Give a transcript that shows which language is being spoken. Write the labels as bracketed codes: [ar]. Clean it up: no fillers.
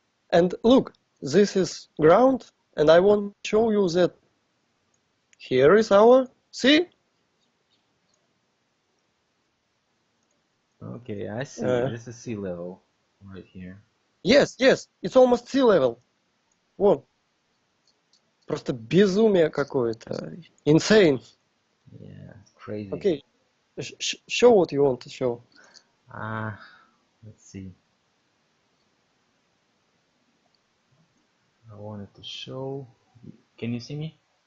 [en] And look, this is ground, and I want to show you that here is our sea. Okay, I see. This is sea level right here. Yes, it's almost sea level. [ru] Вон. Просто безумие какое-то. [en] Insane. Yeah, crazy. Okay, show what you want to show. Let's see. I wanted to show. Can you see me?